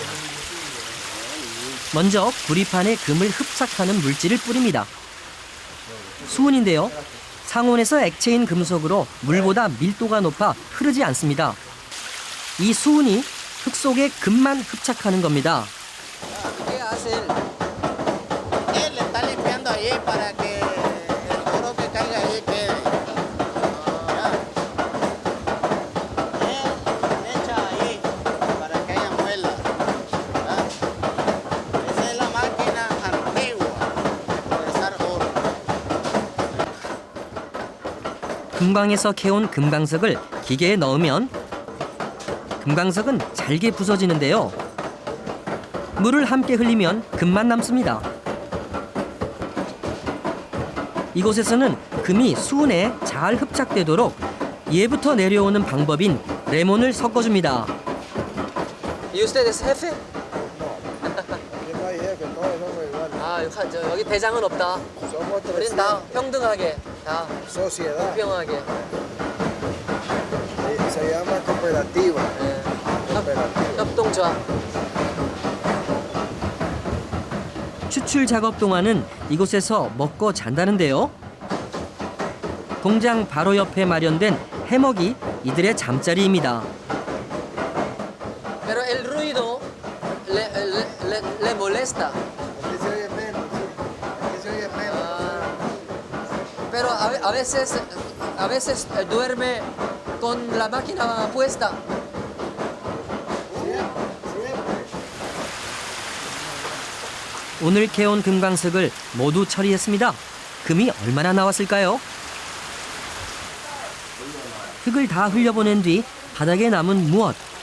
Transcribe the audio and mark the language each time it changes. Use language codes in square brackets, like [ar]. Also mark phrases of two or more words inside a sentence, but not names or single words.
[ko] 먼저 구리판에 금을 흡착하는 물질을 뿌립니다. 수은인데요. 상온에서 액체인 금속으로 물보다 밀도가 높아 흐르지 않습니다. 이 수은이 흙 속에 금만 흡착하는 겁니다. [es] Él está limpiando ahí para que el oro que caiga ahí quede. Ya. Él echa ahí para que haya muela. ¿Ya? Esa es la máquina antigua de procesar oro. [ko] 금광에서 캐온 금광석을 기계에 넣으면 금광석은 잘게 부서지는데요. 물을 함께 흘리면 금만 남습니다. 이곳에서는 금이 수은에 잘 흡착되도록 예부터 내려오는 방법인 레몬을 섞어줍니다. [es] ¿Y usted es jefe? Aquí no hay jefe, todos somos iguales. [ko] 아, 여기 대장은 없다. [es] Somos [ko] 우린 다 평등하게, 다 [es] sociedad. [ko] 공평하게. [es] Se llama cooperativa. [ko] 협동조합. 추출 작업 동안은 이곳에서 먹고 잔다는데요. 공장 바로 옆에 마련된 해먹이 이들의 잠자리입니다. [es] Pero el ruido le molesta. Aquí se oye menos, sí. Aquí se oye menos. Pero a veces duerme con la máquina puesta. [ko] 오늘 캐온 금광석을 모두 처리했습니다. 금이 얼마나 나왔을까요? 흙을 다 흘려보낸 뒤 바닥에 남은 무엇?